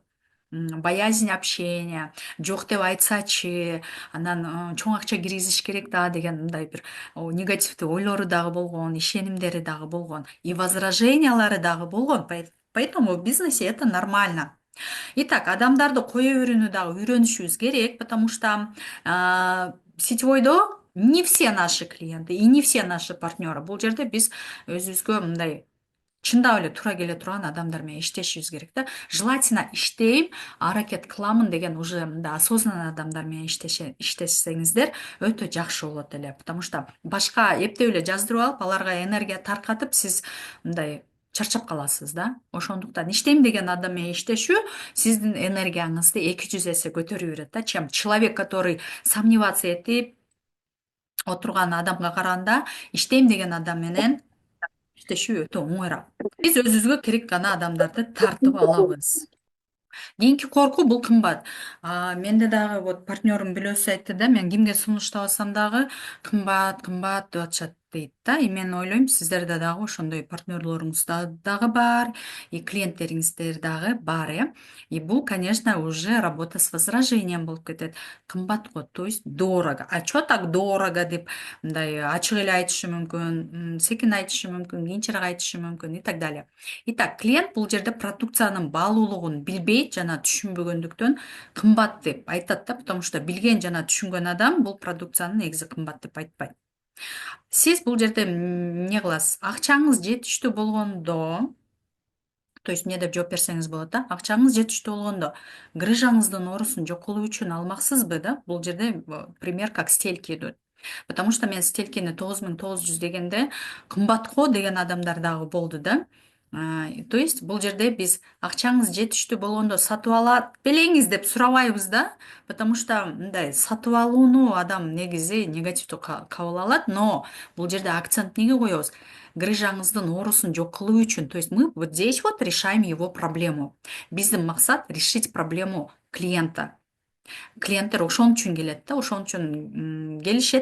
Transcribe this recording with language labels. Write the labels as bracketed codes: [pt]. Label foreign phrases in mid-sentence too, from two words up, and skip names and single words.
[ru] Боязнь общения, [ky] жок деп айтсачы, анан чоң акча киргизиш керек да деген мындай бир негативдүү ойлору дагы болгон, ишенимдери дагы болгон, и возражениялары дагы болгон. [ru] Поэтому в бизнесе это нормально. Итак, [ky] адамдарды кое берүүнү дагы үйрөнүшүбүз керек, [ru] потому что сетевойдо не все наши клиенты и не все наши партнеры. [ky] Бул жерде биз өзүбүзгө мындай чындап эле туура келе турган адамдар менен иштешибиз керек да. Желательно иштейм, аракет кыламын деген уже мындай осознанный адамдар менен иштесеңиздер өтө жакшы болот эле. [ru] Потому что [ky] башка эптеп эле жаздырып алып, аларга энергия таркатып, сиз мындай чарчап каласыз да. Ошондуктан иштейм деген адам менен иштешүү сиздин энергияңызды 200 эсе көтөрүп берет да, [ru] чем человек, который сомневаться [ky] этип отурган адамга караганда иштейм деген адам менен иштешүү өтө оңойраак. Биз өзүбүзгө керек гана адамдарды тартып алабыз. Кийинки коркуу бул кымбат. Менде дагы вот партнерим бирөөсү айтты да, мен кимге сунуштабасам дагы кымбат, кымбат деп атышат дейт да. И мен ойлойм, сиздерде дагы ошондой партнерлоруңуз дагы бар, и клиенттериңиздер дагы бар, э. И бул, [ru] конечно, уже работа с возражением [ky] болуп кетет. Кымбат го, [ru] то есть дорого. А чё так дорого [ky] деп мындай ачык эле айтышы мүмкүн, секин айтышы мүмкүн, кийинчерээк айтышы мүмкүн и так далее. Итак, клиент бул жерде продукциянын баалуулугун билбейт жана түшүнбөгөндүктөн кымбат деп айтат да, [ru] потому что [ky] билген жана түшүнгөн адам бул продукцияны негизи кымбат деп айтпайт. Сиз бул жерде эмне кыласыз? Акчаңыз жетиштүү болгондо, [ru] то есть [ky] эмне деп жооп берсеңиз болот да, акчаңыз жетиштүү болгондо грыжаңыздын оорусун жок кылуу үчүн алмаксызбы да? Бул жерде [ru] пример как стельки идет. Потому что [ky] мен стелькини 9900 дегенде кымбат го деген адамдар дагы болду да. [ru] То есть [ky] бул жерде биз акчаңыз жетиштүү болгондо сатып алат белеңиз деп сурабайбыз да. [ru] Потому что [ky] мындай сатып алууну адам негизи негативдүү кабыл алат, но бул жерде акцент эмнеге коебуз? Грыжаңыздын оорусун жок кылуу үчүн. [ru] То есть мы вот здесь вот решаем его проблему. [ky] Биздин максат [ru] решить проблему клиента. [ky] Клиенттер ошон үчүн келет да, ошон үчүн келишет.